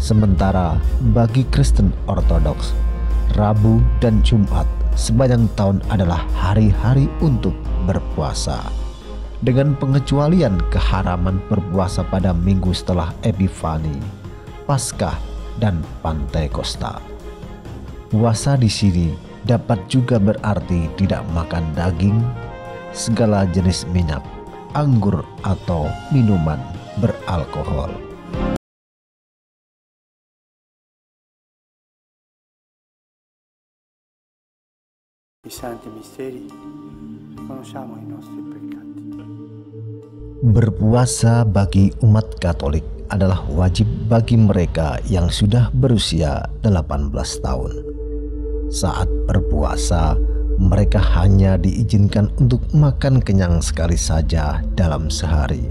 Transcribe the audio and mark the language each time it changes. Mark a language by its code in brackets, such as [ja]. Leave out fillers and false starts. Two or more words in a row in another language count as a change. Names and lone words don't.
[id] Sementara bagi Kristen Ortodoks, Rabu dan Jumat sepanjang tahun adalah hari-hari untuk berpuasa, dengan pengecualian keharaman berpuasa pada minggu setelah Epifani, Paskah, dan Pantekosta. Puasa di sini dapat juga berarti tidak makan daging, segala jenis minyak, anggur, atau minuman beralkohol. [it] I santi misteri, conosciamo i nostri peccati. [id] Berpuasa bagi umat Katolik adalah wajib bagi mereka yang sudah berusia 18 tahun. Saat berpuasa, mereka hanya diizinkan untuk makan kenyang sekali saja dalam sehari.